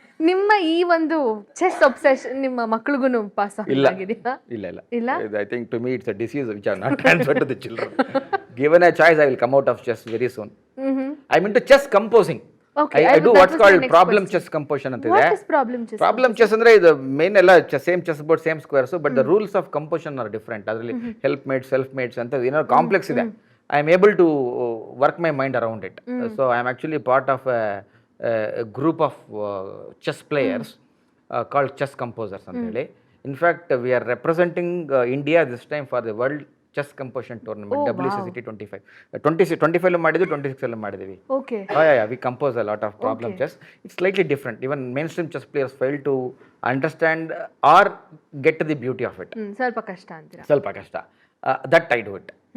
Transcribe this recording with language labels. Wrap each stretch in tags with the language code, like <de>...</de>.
<kn>ನಿಮ್ಮ ಈ ಒಂದು ಚೆಸ್ ಒಬ್ಸೆಷನ್ ನಿಮ್ಮ ಮಕ್ಕಳಿಗೂ ಪಾಸ್ ಆಗಿದೆಯಾ? ಇಲ್ಲ.</kn> <en>I think to me it's a disease which I not transfer to the children. Given a choice, I will come out of chess very soon. I'm into chess composing. Okay, I do what's called problem chess composition ಅಂತ ಇದೆ. What is problem chess? Problem chess</en> <kn>ಅಂದ್ರೆ ಇದು main ಎಲ್ಲ</kn> <en>Same chess board, same squares, but the rules of composition are different.</en> <kn>ಅದರಲ್ಲಿ help maids, self maids ಅಂತ ಏನೋ complex ಇದೆ.</kn> <en>I am able to work my mind around it. So I am actually part of a group of chess players called chess composers ಅಂತ ಹೇಳಿ. In fact, we are representing India this time for the World</en> <kn>chess composition tournament WCCT 25 ಮಾಡಿದ್ವಿ, 26 ಮಾಡಿದ್ವಿ.</kn> <en>Okay. We compose a lot of problem chess. It's slightly different. Even mainstream chess players fail to understand or get the beauty of it.</en> <kn>ಸ್ವಲ್ಪ ಕಷ್ಟ ಅಂತೀರಾ? ಸ್ವಲ್ಪ ಕಷ್ಟ.</kn> <en>That I do it.</en>